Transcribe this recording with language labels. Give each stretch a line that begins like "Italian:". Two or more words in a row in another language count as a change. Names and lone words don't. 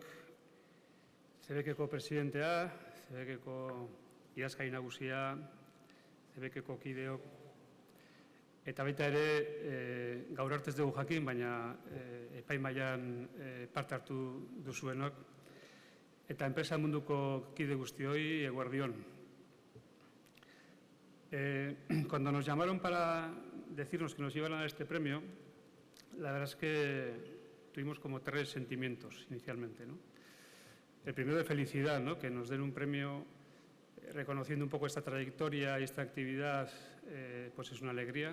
Basque: CBK-ko presidentea, CBK-ko idazkari nagusia, CBK-ko kideok, eta baita ere gaur arte ez dugu jakin, baina epaimahaian parte hartu duzuenok, eta enpresa munduko kide guztioi eguerdion.
Spanish: Cuando nos llamaron para decirnos que nos iban a dar este premio, la verdad es que tuvimos como tres sentimientos inicialmente, ¿no? El primero de felicidad, ¿no? Que nos den un premio reconociendo un poco esta trayectoria y esta actividad, pues es una alegría.